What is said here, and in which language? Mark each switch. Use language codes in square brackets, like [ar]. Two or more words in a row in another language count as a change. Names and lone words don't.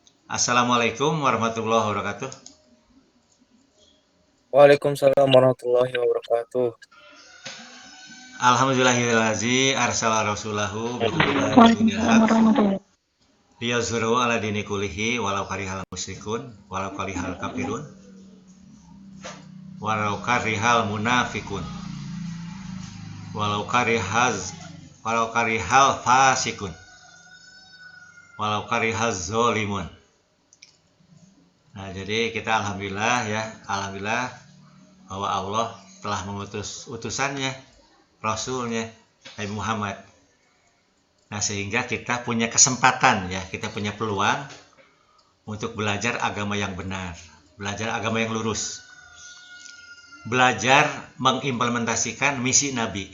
[ar] السلام عليكم ورحمة الله وبركاته. وعليكم السلام ورحمة الله وبركاته. الحمد لله الذي أرسل رسوله بالهدى ودين وعليكم السلام الحق ورحمة الله ليظهره على الدين كله ولو كره المشركون ولو كره الكافرون ولو كره المنافقون ولو كره الفاسقون ولو كره الظالمون. [id] Nah, jadi kita alhamdulillah bahwa Allah telah mengutus utusannya, Rasulnya, Nabi Muhammad. Nah, sehingga kita punya kesempatan kita punya peluang untuk belajar agama yang benar, belajar agama yang lurus, belajar mengimplementasikan misi Nabi.